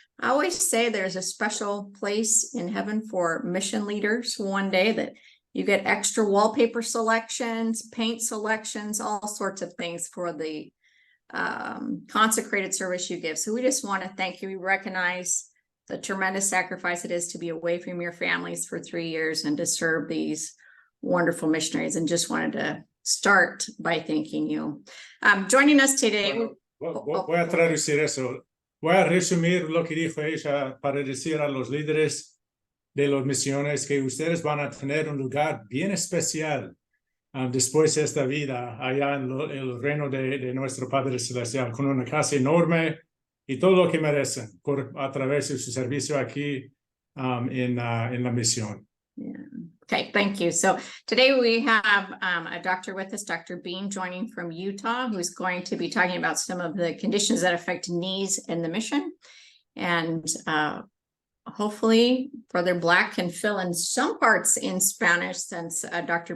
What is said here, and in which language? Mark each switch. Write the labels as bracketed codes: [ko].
[en] I always say there's a special place in heaven for mission leaders one day, that you get extra wallpaper selections, paint selections, all sorts of things for the consecrated service you give. So we just want to thank you. We recognize the tremendous sacrifice it is to be away from your families for 3 years and to serve these wonderful missionaries, and just wanted to start by thanking you. Joining us today. [es] Voy a traducir eso. Voy a resumir lo que dijo ella para decir a los líderes de las misiones que ustedes van a tener un lugar bien especial después de esta vida allá en el reino de nuestro Padre Celestial, con una casa enorme y todo lo que merecen a través de su servicio aquí en la misión. [en] Yeah. Okay, thank you. So today we have a doctor with us, Dr. Bean, joining from Utah, who's going to be talking about some of the conditions that affect knees in the mission. And hopefully Brother Black can fill in some parts in Spanish, since Dr.